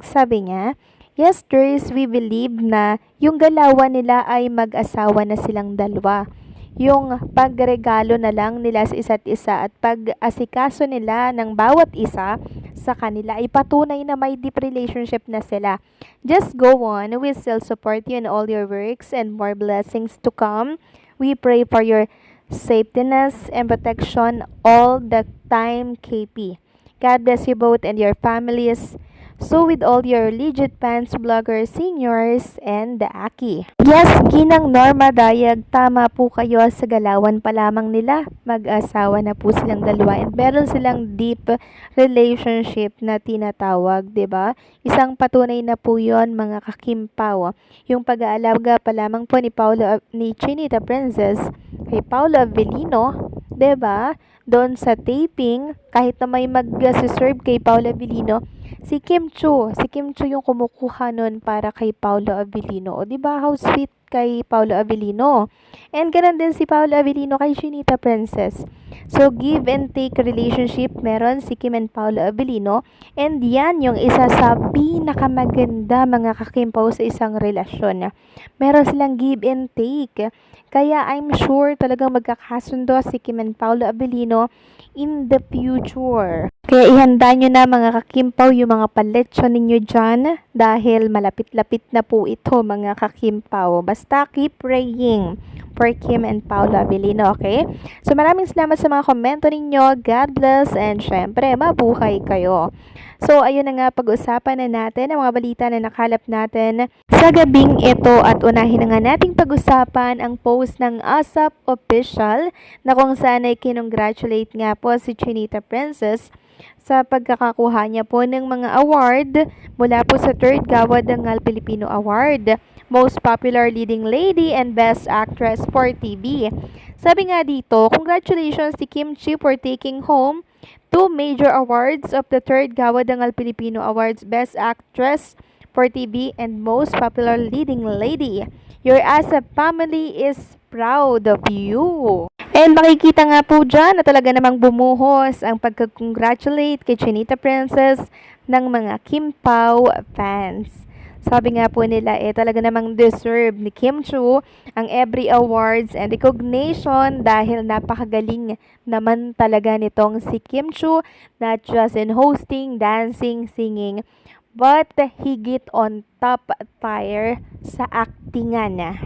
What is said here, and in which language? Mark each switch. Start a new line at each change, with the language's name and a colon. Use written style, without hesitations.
Filipino: Sabi niya, yes, Dries,
English: we believe
Filipino: na yung galawan nila ay mag-asawa na silang dalawa. Yung pagregalo na lang nila sa isa't isa at pag-asikaso nila ng bawat isa sa kanila ay patunay na may
English: deep relationship
Filipino: na sila.
English: Just go on, we still support you in all your works and more blessings to come. We pray for your safetyness and protection all the time, KP. God bless you both and your families. So with all your legit fans, vloggers, seniors, and the Aki.
Filipino: Yes, Ginang Norma Dayag, tama po kayo, sa galawan pa lamang nila. Mag-asawa na po silang dalawa and meron silang
English: deep relationship
Filipino: na tinatawag, 'di ba? Isang patunay na po 'yon, mga ka-Kimpaw. Yung pag-aalaga pa lamang po ni Chinita Princess kay Paolo Abilino, 'di ba? Doon sa taping, kahit na may mag-serve kay Paolo Abilino, si Kim Chu yung kumukuha nun para kay Paolo Abilino. O diba,
English: how sweet
Filipino: kay Paolo Abilino. And ganun din si Paolo Abilino kay Chinita Princess.
English: So, give and take relationship
Filipino: meron si
English: Kim and Paolo Abilino.
Filipino: And yan yung isa sa pinakamaganda, mga ka-Kimpaw, sa isang relasyon. Meron silang
English: give and take.
Filipino: Kaya
English: I'm sure
Filipino: talagang magkakasundo si Kim and Paolo Abilino
English: in the future.
Filipino: Kaya ihanda nyo na, mga ka-Kimpaw, yung mga paletsyon ninyo dyan dahil malapit-lapit na po ito, mga ka-Kimpaw.
English: Basta keep praying for Kim and Paolo Abilino, okay?
Filipino: So maraming salamat sa mga komento ninyo.
English: God bless
Filipino: and syempre mabuhay kayo. So ayun na nga, pag-usapan na natin ang mga balita na nakalap natin sa gabing ito at unahin na nga nating pag-usapan ang post ng ASAP Official na kung saan ay kinongratulate nga po si Chinita Princess sa pagkakakuha niya po ng mga award mula po sa 3rd Gawa Dangal Filipino Award, Most Popular Leading Lady and Best Actress for TV. Sabi nga dito,
English: congratulations to Kim Chi for taking home 2 major awards of the 3rd Gawa Dangal Filipino Awards, Best Actress for TV and Most Popular Leading Lady. Your ASAP family is proud of you.
Filipino: And makikita nga po dyan na talaga namang bumuhos ang pagka-congratulate kay Chinita Princess ng mga Kim Pao fans. Sabi nga po nila talaga namang deserve ni Kim Chu ang
English: every awards and recognition
Filipino: dahil napakagaling naman talaga nitong si Kim Chu,
English: not just in hosting, dancing, singing, but higit on top tier
Filipino: sa actingan.